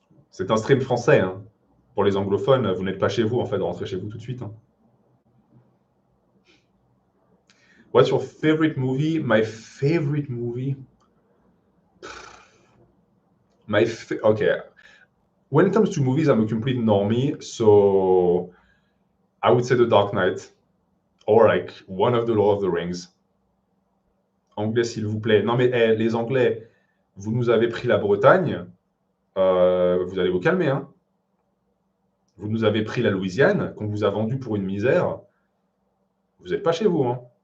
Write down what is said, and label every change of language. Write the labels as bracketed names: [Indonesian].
[French] C'est un stream français, hein. Pour les anglophones, vous n'êtes pas chez vous, en fait, rentrez chez vous tout de suite. Hein. [English] What's your favorite movie? My favorite movie? Okay. When it comes to movies, I'm a complete normie, so I would say The Dark Knight or like one of the Lord of the Rings. [French] Anglais, s'il vous plaît. Non mais les Anglais, vous nous avez pris la Bretagne, vous allez vous calmer, hein. Vous nous avez pris la Louisiane, qu'on vous a vendu pour une misère. Vous n'êtes pas chez vous, hein.